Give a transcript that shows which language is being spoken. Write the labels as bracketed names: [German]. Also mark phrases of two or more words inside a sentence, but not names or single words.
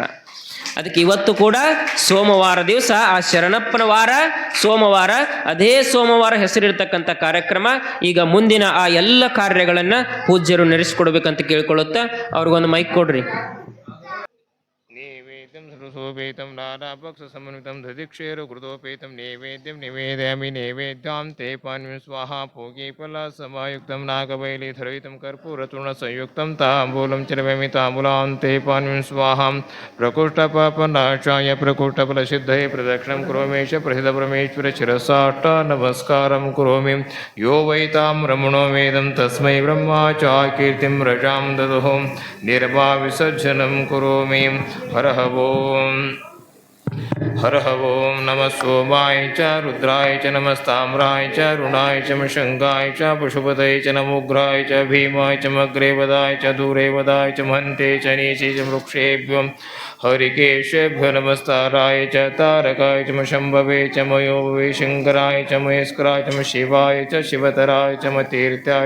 [Kannada] ಅದಕ್ಕೆ ಇವತ್ತು ಕೂಡ ಸೋಮವಾರ ದಿವಸ ಆ ಶರಣಪ್ಪನ ವಾರ ಸೋಮವಾರ, ಅದೇ ಸೋಮವಾರ ಹೆಸರಿರ್ತಕ್ಕಂಥ ಕಾರ್ಯಕ್ರಮ. ಈಗ ಮುಂದಿನ ಆ ಎಲ್ಲ ಕಾರ್ಯಗಳನ್ನು ಪೂಜ್ಯರು ನಡೆಸಿಕೊಡ್ಬೇಕಂತ ಕೇಳ್ಕೊಳ್ಳುತ್ತಾ ಅವ್ರಿಗೊಂದು ಮೈಕ್ ಕೊಡ್ರಿ. [Sanskrit] ಸೋಪೇತಂ ನಾನಾಪಕ್ಷ ಸಮನ್ವಿತಂ ದಧಿಕ್ಷೇರು ಕೃತೋಪೇತಂ ನೈವೇದ್ಯಂ ನಿವೇದಯಾಮಿ ನೈವೇದ್ಯಾಂ ತೇ ಪಾನ್ವಿಂ ಸ್ವಾಹ ಭೋಗೀಫಲ ಸಮಾಯುಕ್ತಂ ನಾಗಬೈಲಿಧರಯಿತಂ ಕರ್ಪೂರಚೂರ್ಣ ಸಂಯುಕ್ತಂ ತಾಂಬೂಲಂ ಚರವೇಮಿ ತಾಂಬೂಲಾಂ ತೇ ಪಾನ್ವಿಂ ಸ್ವಾಹಾಂ ಪ್ರಕೃಷ್ಟಪಾಪನಾಶಾಯ ಪ್ರಕೃಷ್ಟಫಲಸಿದ್ಧಯೇ ಪ್ರದಕ್ಷಿಣಂ ಕುರೋಮೇಶ ಪ್ರಸಿದ್ಧ ಪರಮೇಶ್ವರ ಶಿರಸಾಷ್ಟ ನಮಸ್ಕಾರಂ ಕುರೋಮಿ ಯೋ ವೈತಾಂ ರಮಣೋ ವೇದಂ ತಸ್ಮೈ ಬ್ರಹ್ಮ ಚ ಕೀರ್ತಿಂ ರಜಾಂ ದದುಃ ನಿರ್ಮಾ ವಿಸರ್ಜನಂ ಕುರೋಮಿ ಹರಃ ಓಂ हरः ओं नमः सोमाय च रुद्राय च नमस्ताम्राय च रुणाय च मशङ्गाय च पशुपतये च नमोग्राय च भीमाय च मग्रे वदाय च दूरे वदाय च महन्ते च नीचे च वृक्षेभ्यो हरिकेशेभ्यो नमस्ताराय च तारकाय च शम्भवे च मयोभवे शङ्कराय च महेश्वराय च शिवाय च शिवतराय च तीर्थाय